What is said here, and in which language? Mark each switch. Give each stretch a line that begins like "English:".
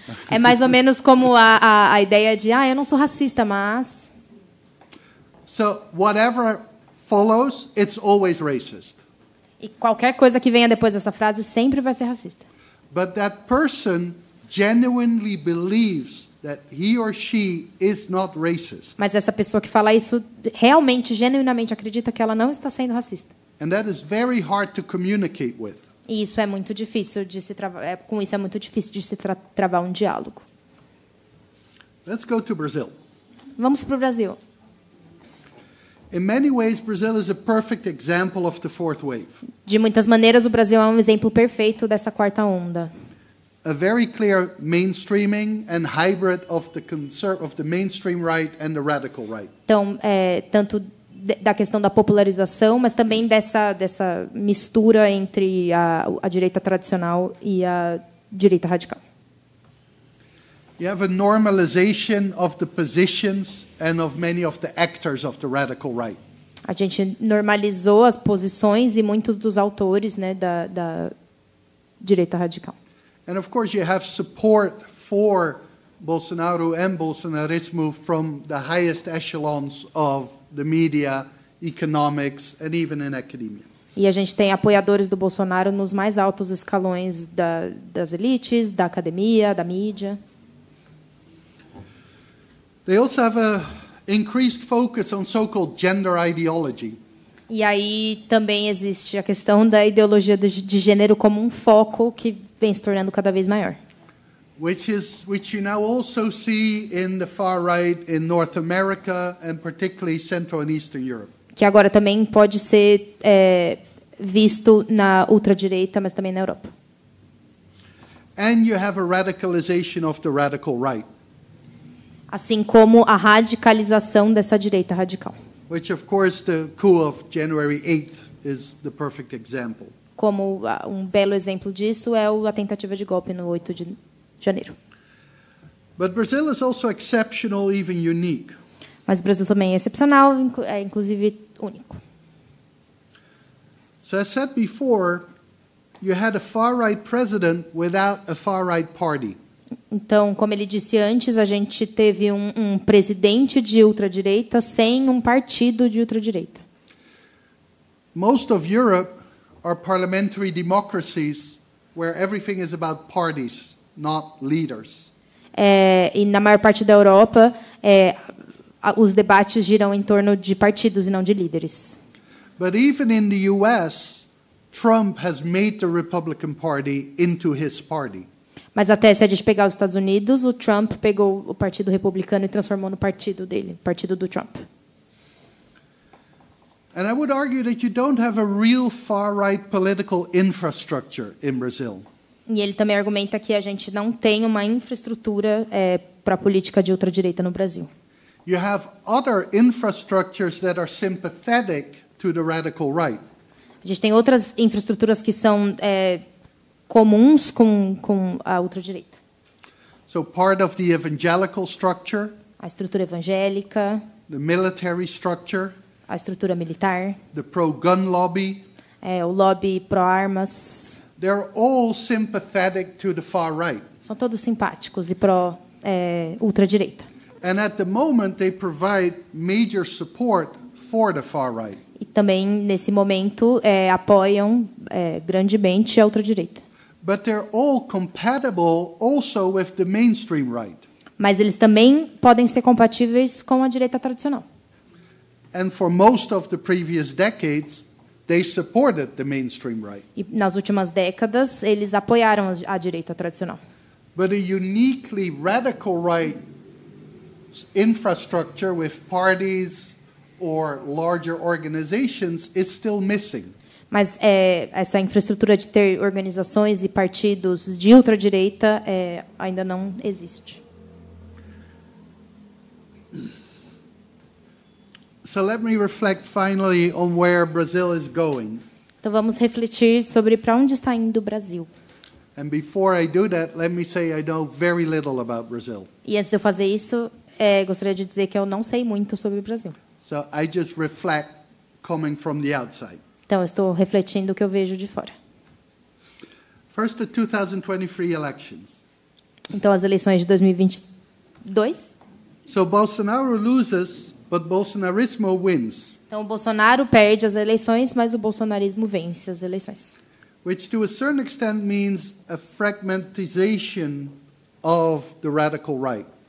Portuguese: É mais ou menos como a ideia de eu não sou racista, mas...
English: So whatever follows, it's always racist.
Portuguese: E qualquer coisa que venha depois dessa frase sempre vai ser racista.
English: But that person genuinely believes that he or she is not racist.
Portuguese: Mas essa pessoa que fala isso realmente, genuinamente acredita que ela não está sendo racista.
English: And that is very hard to communicate with.
Portuguese: E isso é muito difícil de se travar. Com isso é muito difícil de se travar um diálogo.
English: Let's go to Brazil.
Portuguese: Vamos para o Brasil.
English: In many ways, Brazil is a perfect example of the fourth wave.
Portuguese: De muitas maneiras, o Brasil é um exemplo perfeito dessa quarta onda.
English: A very clear mainstreaming and hybrid of the mainstream right and the radical right.
Portuguese: Então, tanto da questão da popularização, mas também dessa mistura entre a direita tradicional e a direita radical.
English: You have a normalization of the positions and of many of the actors of the radical right.
Portuguese: A gente normalizou as posições e muitos dos autores, né, da direita radical.
English: And of course you have support for Bolsonaro and Bolsonarismo from the highest echelons of the media, economics, and even in academia.
Portuguese: E a gente tem apoiadores do Bolsonaro nos mais altos escalões das elites, da academia, da mídia.
English: They also have a increased focus on so-called gender ideology.
Portuguese: E aí também existe a questão da ideologia de gênero como um foco que vem se tornando cada vez maior.
English: Which you now also see in the far right in North America and particularly Central and Eastern Europe.
Portuguese: Que agora também pode ser visto na ultradireita, mas também na Europa.
English: And you have a radicalization of the radical right.
Portuguese: Assim como a radicalização dessa direita radical.
English: Which, of course, the coup of January 8th is the perfect example.
Portuguese: Como um belo exemplo disso é a tentativa de golpe no 8 de janeiro.
English: But Brazil is also exceptional, even unique.
Portuguese: Mas o Brasil também é excepcional, inclusive único.
English: So, as said before, you had a far-right president without a far-right party.
Portuguese: Então, como ele disse antes, a gente teve um presidente de ultradireita sem um partido de ultradireita.
English: Most of Europe are parliamentary democracies where everything is about parties, not leaders.
Portuguese: E na maior parte da Europa, os debates giram em torno de partidos e não de líderes.
English: But even in the US, Trump has made the Republican Party into his party.
Portuguese: Mas até se a gente pegar os Estados Unidos, o Trump pegou o Partido Republicano e transformou no partido dele, partido do Trump.
English: And I would argue that you don't have a real far-right political infrastructure in Brazil.
Portuguese: E ele também argumenta que a gente não tem uma infraestrutura para a política de ultradireita no Brasil.
English: You have other infrastructures that are sympathetic to the radical right.
Portuguese: A gente tem outras infraestruturas que são comuns com a ultradireita.
English: So part of the evangelical structure,
Portuguese: A estrutura evangélica,
English: the military structure,
Portuguese: a estrutura militar,
English: the pro-gun lobby,
Portuguese: o lobby pró-armas,
English: they're all sympathetic to the far right.
Portuguese: são todos simpáticos e pró-ultradireita.
English: And at the moment, they provide major support for the far right.
Portuguese: E também, nesse momento, apoiam grandemente a ultradireita.
English: But they're all compatible also with the mainstream right.
Portuguese: Mas eles também podem ser compatíveis com a direita tradicional.
English: And for most of the previous decades, they supported the mainstream right.
Portuguese: E nas últimas décadas, eles apoiaram a direita tradicional.
English: But a uniquely radical right infrastructure with parties or larger organizations is still missing.
Portuguese: Mas essa infraestrutura de ter organizações e partidos de ultradireita ainda não existe.
English: So let me reflect finally on where Brazil is going.
Portuguese: Então vamos refletir sobre para onde está indo o Brasil.
English: And before I do that, let me say I know very little about Brazil.
Portuguese: E antes de eu fazer isso, gostaria de dizer que eu não sei muito sobre o Brasil.
English: So I just reflect coming from the outside.
Portuguese: Então eu estou refletindo o que eu vejo de fora.
English: First, the 2023 elections.
Portuguese: Então as eleições de 2022.
English: So Bolsonaro loses, but Bolsonarismo wins,
Portuguese: Então o Bolsonaro perde as eleições, mas o bolsonarismo vence as eleições.
English: which to a certain extent means a fragmentization of the radical right.